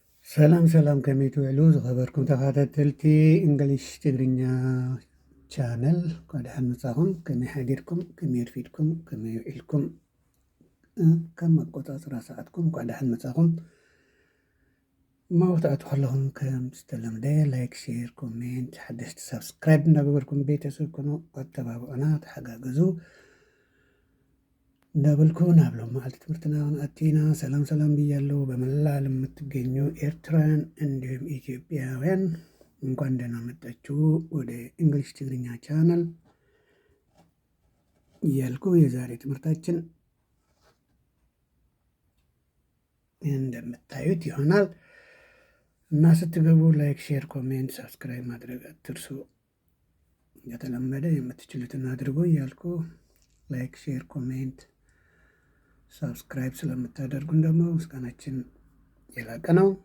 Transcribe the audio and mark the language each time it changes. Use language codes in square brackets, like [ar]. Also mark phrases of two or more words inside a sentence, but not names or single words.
[ti] ሰላም ሰላም ከመይ ትውዕሉ ዝኸበርኩም ተኸታተልቲ እንግሊሽ ትግርኛ ቻነል እንኳ ደሓን መጻኹም። ከመይ ሓዲርኩም፣ ከመይ ረፊድኩም፣ ከመይ ውዒልኩም፣ ከም ኣቆፃፅራ ሰዓትኩም እንኳ ደሓን መጻኹም። ማውታኣቱ ከለኹም ከም ዝተለምደ [en] like, share, comment [ti] ሓደሽቲ ሰብስክራይብ እንዳገበርኩም ቤተሰብ ኮኑ ኣተባብዑና ተሓጋገዙ እንዳበልኩ ናብ ሎም መዓልቲ ትምህርትና ኣቲና [am] ሰላም ሰላም ብያለሁ። በመላ ዓለም የምትገኙ ኤርትራውያን እንዲሁም ኢትዮጵያውያን እንኳን ደህና መጣችሁ ወደ እንግሊሽ ትግርኛ ቻናል እያልኩ የዛሬ ትምህርታችን እንደምታዩት ይሆናል እና ስትገቡ [en] like, share, comment, subscribe [am] ማድረግ አትርሱ። እንደተለመደ የምትችሉትን አድርጉ እያልኩ [en] like, share, comment subscribe [am] ስለምታደርጉን ደግሞ ምስጋናችን የላቀ ነው